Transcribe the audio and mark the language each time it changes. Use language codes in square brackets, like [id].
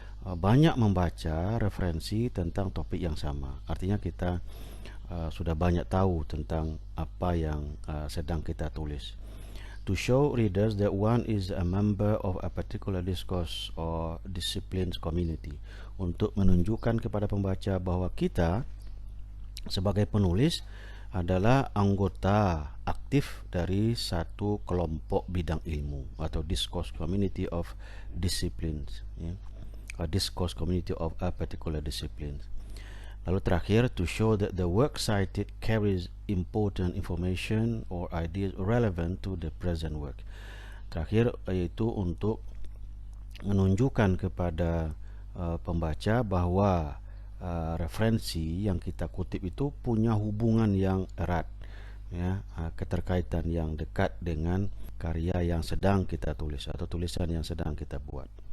[id] banyak membaca referensi tentang topik yang sama. Artinya kita sudah banyak tahu tentang apa yang sedang kita tulis. [en] To show readers that one is a member of a particular discourse or disciplines community. [id] Untuk menunjukkan kepada pembaca bahwa kita sebagai penulis adalah anggota aktif dari satu kelompok bidang ilmu atau [en] discourse community of disciplines, [id] ya. [en] A discourse community of a particular discipline. [id] Lalu terakhir, [en] to show that the work cited carries important information or ideas relevant to the present work. [id] Terakhir yaitu untuk menunjukkan kepada pembaca bahwa referensi yang kita kutip itu punya hubungan yang erat, ya, keterkaitan yang dekat dengan karya yang sedang kita tulis atau tulisan yang sedang kita buat.